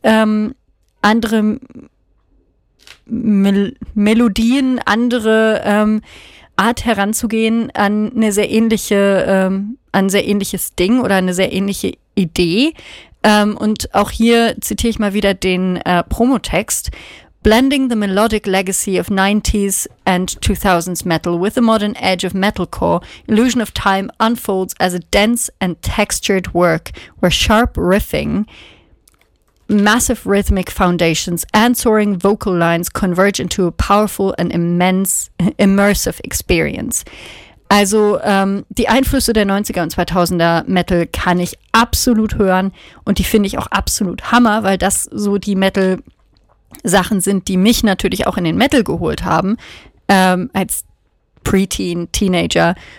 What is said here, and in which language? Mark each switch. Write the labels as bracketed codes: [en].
[de] Andere Melodien, andere Art heranzugehen an eine sehr ähnliche, an ein sehr ähnliches Ding oder eine sehr ähnliche Idee. Und auch hier zitiere ich mal wieder den Promotext. [en] Blending the melodic legacy of 90s and 2000s metal with the modern edge of metalcore, Illusion of Time unfolds as a dense and textured work where sharp riffing, massive rhythmic foundations and soaring vocal lines converge into a powerful and immense immersive experience. [de] Also die Einflüsse der 90er und 2000er Metal kann ich absolut hören, und die finde ich auch absolut Hammer, weil das so die Metal Sachen sind, die mich natürlich auch in den Metal geholt haben, als Preteen, Teenager.